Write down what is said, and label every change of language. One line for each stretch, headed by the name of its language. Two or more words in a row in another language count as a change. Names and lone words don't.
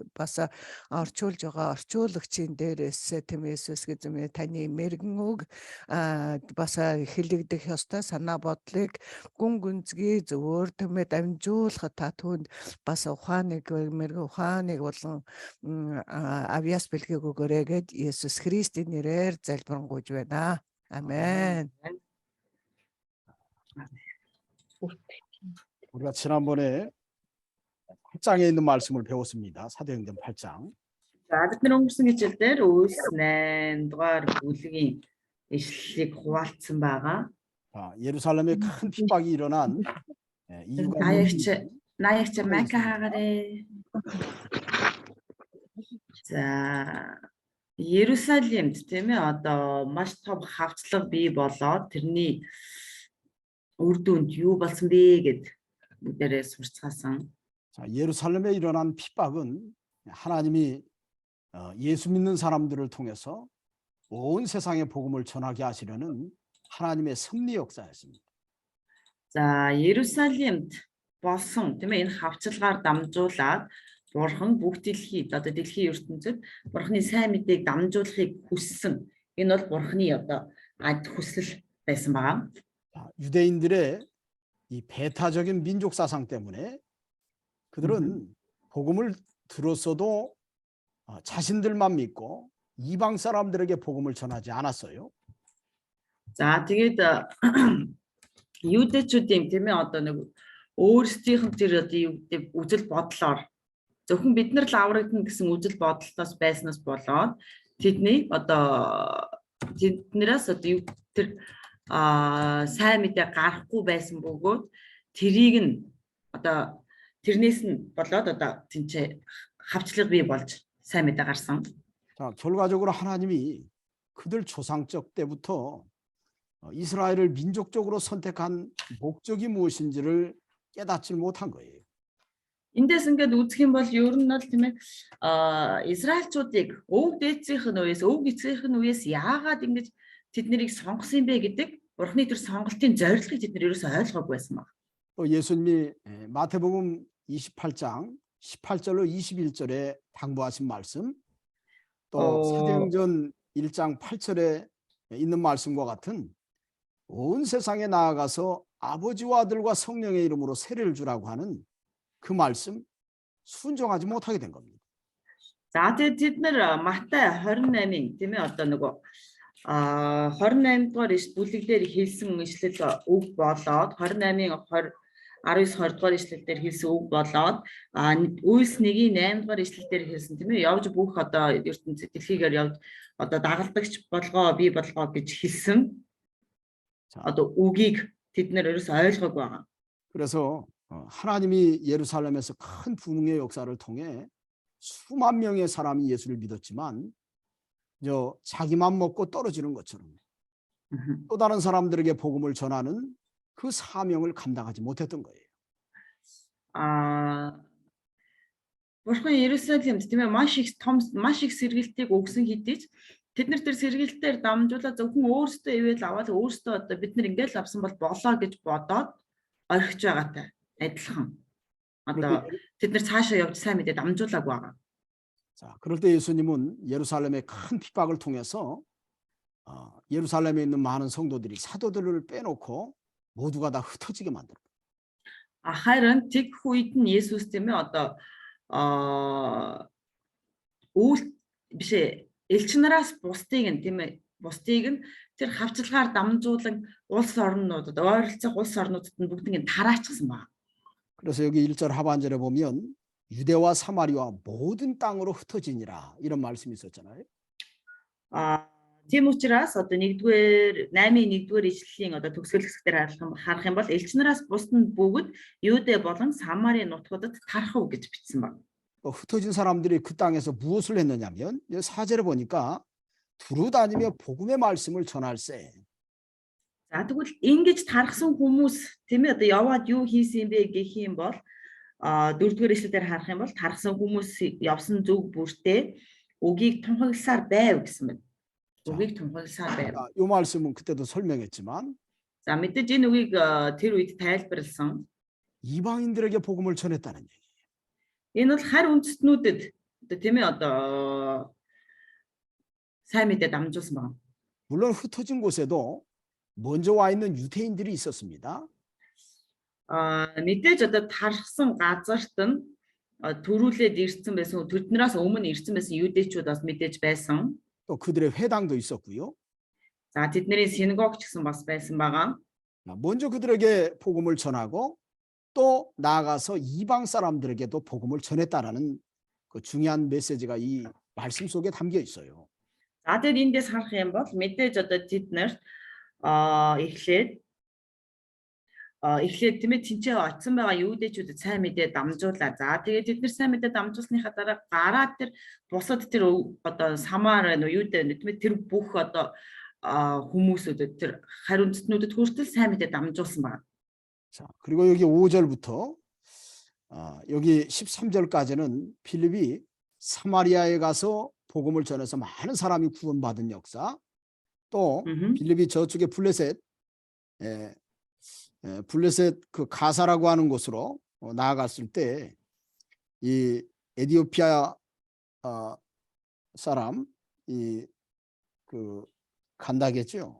Mongolian: Бас орчуулж байгаа орчуулагчийн дээрээс тийм Есүс гэзэмээ таны мэрэгэн үг бас хэлэгдэх ёстой санаа бодлыг гүн гүнзгий зөвөр тэмээ дамжуулахад та түүнд бас ухааныг мэрэгэн ухааныг болон авьяас бэлгийг өгөөрэй гэд Есүс Христийн нэрээр залбирanгуйж байна.
Korean: 아멘. 우리가 지난번에 8장에 있는 말씀을 배웠습니다. 사도행전 8장.
Mongolian: За, бид нар өнгөрсөн хичээлдээр Үйлс 8 дугаар бүлгийн ишлэлийг хуваалцсан байгаа.
Korean: 예루살렘에 큰 핍박이 일어난 이유가 나약체 майка хаагарэ.
Mongolian: За, Иерусалимд тийм ээ одоо маш том хавцлага бий болоод тэрний үр дүнд юу болсон бэ гэд бүгдээрээ сурцгаасан.
Korean: 자, 예루살렘에 일어난 핍박은 하나님이 예수 믿는 사람들을 통해서 온 세상에 복음을 전하게 하시려는 하나님의 섭리 역사였습니다.
Mongolian: За, Иерусалимд болсон тийм ээ энэ хавцлагаар дамжуулаад Бурхан бүх дэлхийд одоо дэлхийн ертөнцид Бурханы сайн мэдээг дамжуулахыг хүссэн. Энэ бол Бурханы одоо ад хүсэл байсан байгаа.
Korean: 유대인들의 이 배타적인 민족 사상 때문에 그들은 복음을 들었어도 자신들만 믿고 이방 사람들에게 복음을 전하지 않았어요.
Mongolian: За, тэгээд юудэчүүдийн тийм ээ одоо нэг өөрсдийнх нь тэр одоо юу гэдэг үзэл бодлоор зөвхөн бид нар л аврагдана гэсэн үзэл бодлоос байснаас болоод тэднийг одоо тэднээс одоо тэр сайн мэдээ гарахгүй байсан бөгөөд тэрийг нь одоо тэрнээс нь болоод одоо тэнцээ хавчлага бий болж сайн мэдээ гарсан.
Korean: 자, 결과적으로 하나님이 그들 조상적 때부터 이스라엘을 민족적으로 선택한 목적이 무엇인지를 깨닫지 못한 거예요.
Mongolian: Эндээс ингээд үзэх юм бол ер нь бол тийм ээ Израильчуудыг өвөг дээдсийнх нь үеэс өвөг эцгийнх нь үеэс яагаад ингэж тэднийг сонгосон бэ гэдэг Бурхны тэр сонголтын зорилгыг тэд нар ерөөсөй ойлгоогүй байсан баг.
Korean: 또 예수님이 마태복음 28장 18절로 21절에 당부하신 말씀, 또 사도행전 1장 8절에 있는 말씀과 같은 온 세상에 나아가서 아버지와 아들과 성령의 이름으로 세례를 주라고 하는 그 말씀 순종하지 못하게 된 겁니다.
Mongolian: За, тэгээд тэд нар Матай 28-ын тийм ээ одоо нөгөө 28 дугаар бүлэг дээр хэлсэн ишлэл үг болоод 28-ын 19-20 дугаар ишлэл дээр хэлсэн үг болоод Үйлс 1-ийн 8 дугаар ишлэл дээр хэлсэн тийм ээ явж бүх одоо ертөнцийн дэлхийгээр явж одоо дагалдагч болгоо бий болгоо гэж хэлсэн одоо үгийг тэд нар ерөөс ойлгоогүй байгаа.
Korean: 그래서 하나님이 예루살렘에서 큰 부흥의 역사를 통해 수만 명의 사람이 예수를 믿었지만 자기만 먹고 떨어지는 것처럼 또 다른 사람들에게 복음을 전하는 그 사명을 감당하지 못했던 거예요.
Mongolian: Бурхан Иерусалимд тийм ээ маш их сэргэлтийг өгсөн хэдий ч тэд нар тэр сэргийлтээр дамжуулаад зөвхөн өөрсдөө ивэл аваад өөрсдөө одоо бид нар ингээл авсан бол болоо гэж бодоод орхиж байгаатай адилхан. Одоо тэд нар цаашаа явж сайн мэдээ дамжуулаагүй байгаа.
Korean: 자, 그럴 때 예수님은 예루살렘의 큰 핍박을 통해서 예루살렘에 있는 많은 성도들이 사도들을 빼놓고 모두가 다 흩어지게 만들어.
Mongolian: Харин тэг үед нь Есүс тийм ээ одоо үйл биш элч нараас бусдыг нь тийм ээ бусдыг нь тэр хавчлагаар дамжуулан улс орнуудад ойролцоох улс орнуудад нь бүгднийг тараачихсан байна.
Korean: 그래서 여기 1절 하반절에 보면 유대와 사마리아 모든 땅으로 흩어지니라 이런 말씀이 있었잖아요.
Mongolian: Тийм учраас одоо 8-р ишлэлийн одоо төгсгөл хэсгээр харах юм бол элч нараас бусд нь бүгд Юудэ болон Самари нутгуудад тархав гэж бичсэн байна.
Korean: 흩어진 사람들이 그 땅에서 무엇을 했느냐면 4절에 보니까 두루 다니며 복음의 말씀을 전할세.
Mongolian: За тэгвэл ингэж тархсан хүмүүс тийм ээ одоо яваад юу хийсэн бэ гэх юм бол 4-р ишлэлээр харах юм бол тархсан хүмүүс явсан зөв бүртээ үгийг тунхагласаар байв гэсэн байна. үгийг тунхагласаар байв.
Korean: 이 말씀은 그때도 설명했지만
Mongolian: За мэдээж энэ үгийг тэр үед тайлбарлсан.
Korean: 이방인들에게 복음을 전했다는 얘기.
Mongolian: Энэ бол харь үндэстнүүдэд одоо тийм ээ одоо сайн мэдээ дамжуулсан байна.
Korean: 물론 흩어진 곳에도 먼저 와 있는 유대인들이 있었습니다.
Mongolian: мэдээж одоо тархсан газарт нь төрүүлээд ирсэн байсан тэднээс өмнө ирсэн байсан юудэчүүд бас мэдээж байсан.
Korean: 또 그들의 회당도 있었고요.
Mongolian: За тэдний синагог ч гэсэн бас байсан байгаа.
Korean: 먼저 그들에게 복음을 전하고 또 나아가서 이방 사람들에게도 복음을 전했다라는 그 중요한 메시지가 이 말씀 속에 담겨 있어요.
Mongolian: За тэгээд эндээс харах юм бол мэдээж одоо тэд нар эхлээд тийм ээ тэнцээ очсон байгаа юудэчүүдэд сайн мэдээ дамжуулаа. За тэгээд тэд нар сайн мэдээ дамжуулсныхаа дараа гараад тэр бусад тэр одоо самар юудэ тийм ээ тэр бүх одоо хүмүүсүүдэд тэр харь үндэстнүүдэд хүртэл сайн мэдээ дамжуулсан байна.
Korean: 자, 그리고 여기 5절부터 여기 13절까지는 필립이 사마리아에 가서 복음을 전해서 많은 사람이 구원받은 역사, 또 필립이 저쪽에 블레셋 그 가사라고 하는 곳으로 나아갔을 때 이 에디오피아 사람 이 그 간다겠죠.